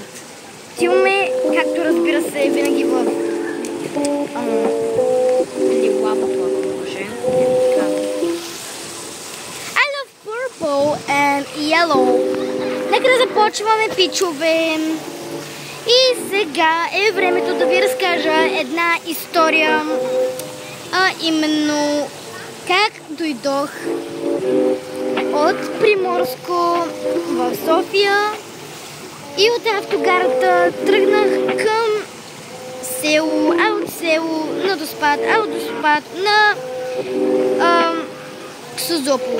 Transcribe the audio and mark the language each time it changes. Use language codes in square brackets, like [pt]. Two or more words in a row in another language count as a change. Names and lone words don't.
[bg] Отиваме, както разбира се, винаги в лилавото, ако може. [en] I love purple and yellow. [bg] Нека да започваме, пичове. И сега е времето да ви разкажа една история. Именно как дойдох от Приморско в София и от автогарата тръгнах към село, а от село на Доспат, а от Доспат на Созопол.